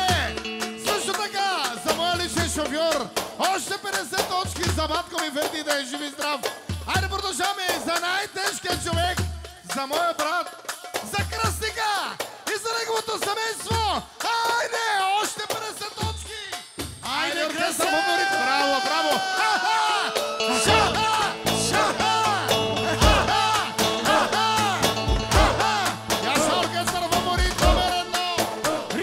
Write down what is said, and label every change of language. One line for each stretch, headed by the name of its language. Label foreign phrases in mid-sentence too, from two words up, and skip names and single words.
Bulgarian: Също така, за моя личен шофьор, още 50 точки за батко ми Верди, да е жив и здрав! Айде, продължаваме за най-тежкия човек, за моя брат, за кръстника и за неговото семейство! Айде, още 50 точки! Айде, оркестър фаворит! Браво, браво! Ха-ха! Ша-ха! Ша-ха! Ха-ха! Ха-ха! Ха-ха! Я съм оркестър фаворит номер 1!